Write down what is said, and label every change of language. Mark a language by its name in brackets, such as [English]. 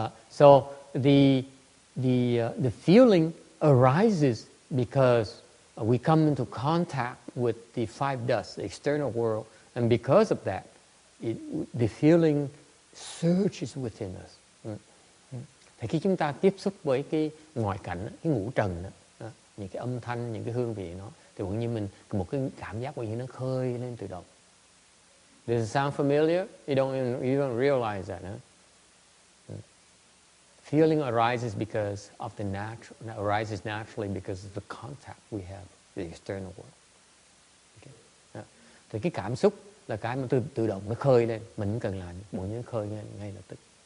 [English] So the feeling arises because we come into contact with the 5 dusts, the external world, and because of that, the feeling surges within us. [Vietnamese] Thì khi chúng ta tiếp xúc với cái ngoại cảnh, cái ngũ trần đó, những cái âm thanh, những cái hương vị nó, thì cũng như mình một cái cảm giác như nó khơi lên tự động. [English] Does it sound familiar? You don't realize that, huh? Feeling arises because of the natural, arises naturally because of the contact we have with the external world. Okay. [Vietnamese] Thì cái cảm xúc là cái mà tự động nó khơi lên, mình không cần làm, bỗng nhiên khơi lên ngay lập tức.